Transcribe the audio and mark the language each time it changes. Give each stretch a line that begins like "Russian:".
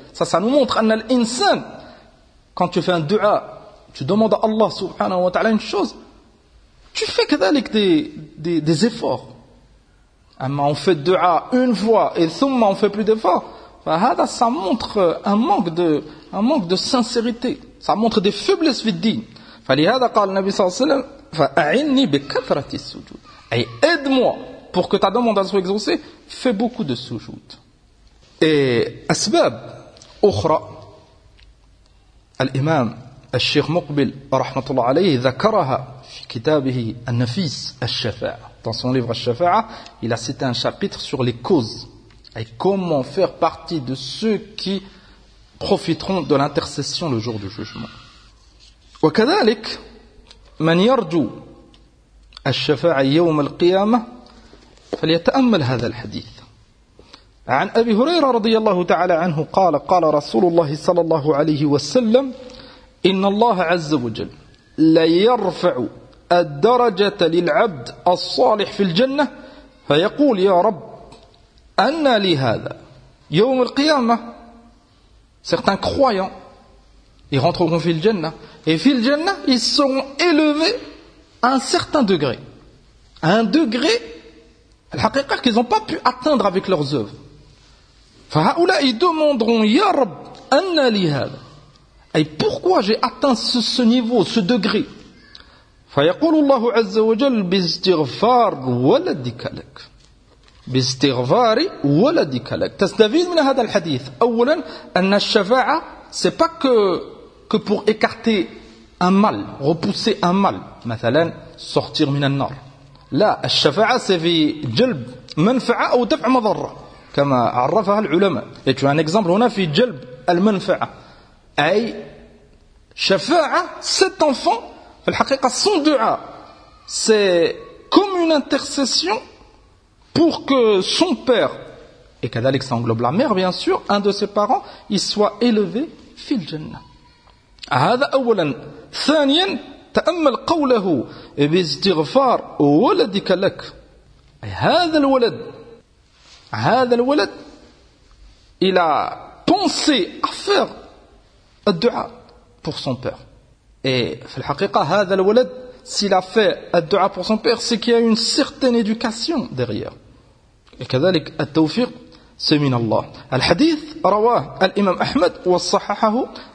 French: Ça nous montre
Arabic: an al-insan,
French: quand tu fais un dua, tu demandes à Allah subhanahu wa ta'ala une chose, tu fais كذلك des efforts. Amma on fait dua une fois et thumma on fait plus d'efforts. Fahada, ça montre un manque de sincérité. Ça montre des faiblesses
Arabic: في الدين. فلهذا قال النبي صلى الله عليه وسلم فأعني بكثرة السجود.
French: Et aide-moi pour que ta demande soit exaucée. Fais beaucoup de sujoud.
Arabic: Et asbab أخرى. الإمام الشيخ مقبل رحمة الله عليه ذكرها في كتابه النفيس الشفاعة.
French: Dans son livre الشفاعة, il a cité un chapitre sur les causes et comment faire partie de ceux qui profiteront de l'intercession le jour du jugement.
Arabic: وكذلك من يرجو الشفاعة يوم القيامة فليتأمل هذا الحديث عن أبي هريرة رضي الله تعالى عنه قال قال رسول الله صلى الله عليه وسلم إن الله عز وجل لا يرفع الدرجة للعبد الصالح في الجنة فيقول يا رب أنى لي هذا يوم القيامة.
French: Certains croyants, ils rentreront
Arabic: في الجنة
French: et في الجنة ils seront élevés à un certain degré, à un degré الحقيقة qu'ils n'ont pas pu atteindre avec leurs œuvres.
Arabic: فهؤلاء
French: demanderont
Arabic: يا رب أنى لي هذا.
French: Et pourquoi j'ai atteint ce niveau, ce degré?
Arabic: فَيَقُولُ اللَّهُ عَزَّ وَجَلْ بِاسْتِغْفَارِ وَلَدِكَ لَكَ بِاسْتِغْفَارِ وَلَدِكَ لَكَ. تستفيد من هذا الحديث أولا أن الشفاعة
French: c'est pas que pour écarter un mal, repousser un mal, مثلا sortir
Arabic: من النار. لا, الشفاعة c'est في جلب منفعة أو دفع مضرة كما عرفها العلماء.
French: Et tu as un exemple هنا
Arabic: في جلب المنفعة.
French: أي شفاعة cet enfant, son dua, c'est comme une intercession pour que son père, et كذلك ça englobe la mère bien sûr, un de ses parents, il soit élevé
Arabic: في الجنة. هذا أولا. ثانيا تأمل قوله باستغفار ولدك لك.
French: هذا الولد il a pensé à faire الدعاء pour son père. Et
Arabic: في الحقيقة هذا الولد
French: s'il a fait الدعاء pour son père, c'est qu'il y a une certaine éducation derrière.
Arabic: Et كذلك التوفيق c'est من الله. الحديث رواه الإمام أحمد وصححه